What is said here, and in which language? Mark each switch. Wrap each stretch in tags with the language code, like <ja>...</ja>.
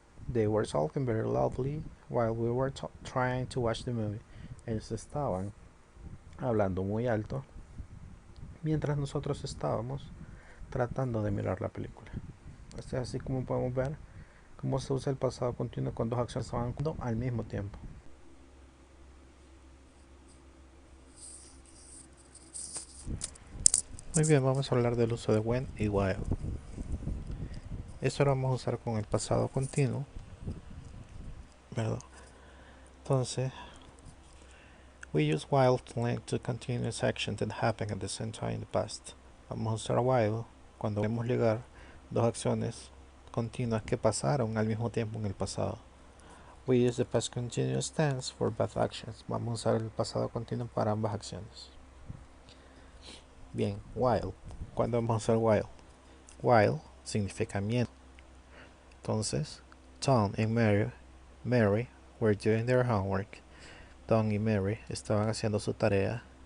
<en>They were talking very loudly while we were trying to watch the movie.</en> <es>Ellos estaban hablando muy alto mientras nosotros estábamos tratando de mirar la película. Este es así como podemos ver cómo se usa el pasado continuo cuando dos acciones estaban ocurriendo al mismo tiempo. Muy bien, vamos a hablar del uso de when y while. Esto lo vamos a usar con el pasado continuo, ¿verdad?</es> <en>Entonces, we use while to link to continuous actions that happened at the same time in the past.</en> <es>Vamos a usar while cuando queremos ligar dos acciones continuas que pasaron al mismo tiempo en el pasado.</es> <en>We use the past continuous tense for both actions.</en> <es>Vamos a usar el pasado continuo para ambas acciones. Bien, while. ¿Cuándo vamos a usar while? While significa mientras.</es> <en>Entonces, Tom y Mary were doing their homework.</en> <es>Tom y Mary estaban haciendo su tarea.</es>